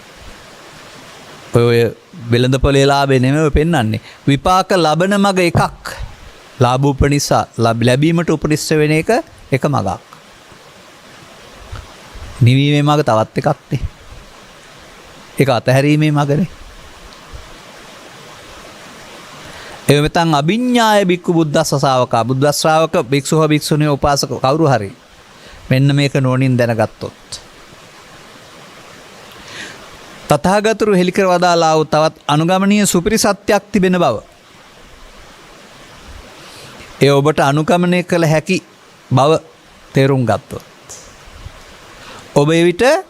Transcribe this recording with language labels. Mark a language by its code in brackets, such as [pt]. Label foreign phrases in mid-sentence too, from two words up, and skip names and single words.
[si] ඔය වෙළඳපොලේ ලාභේ නෙමෙයි පෙන්වන්නේ. විපාක ලබන මග එකක්. ලාභූපනිසා ලැබීමට උපනිෂ්ඨ වෙන එක මගක්. නිවීමේ මග තවත් එකක් නේ. ඒක අතහැරීමේ මගනේ. [pi] එවමෙතන් අභිඤ්ඤාය බික්කු බුද්දස්ස ශාවකා. [si] බුද්ධ ශ්‍රාවක භික්ෂු හෝ භික්ෂුණී උපාසක කවුරු හරි මෙන්න මේක නෝනින් දැනගත්තොත් තථාගතරු හෙළි කර වදාළා වූ තවත් අනුගමනීය සුපිරි සත්‍යක් තිබෙන බව, ඒ ඔබට අනුගමනය කළ හැකි බව තේරුම් ගත්තොත් ඔබ එවිට